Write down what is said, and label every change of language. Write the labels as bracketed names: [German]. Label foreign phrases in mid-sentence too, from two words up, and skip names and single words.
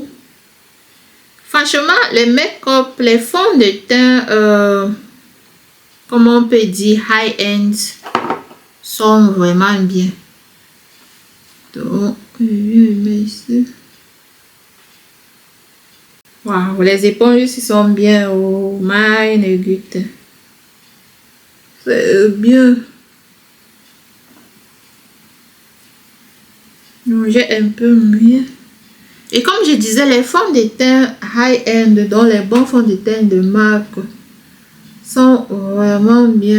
[French] Franchement, les make-up, les fonds de teint, comment on peut dire, high-end, sont vraiment bien. Donc, je mets ici. Wow, les éponges ici sont bien. [German] Oh, meine Güte. [French] C'est bien. J'ai un peu mieux. Et comme je disais, les fonds de teint high-end, dont les bons fonds de teint de marque, sont vraiment bien.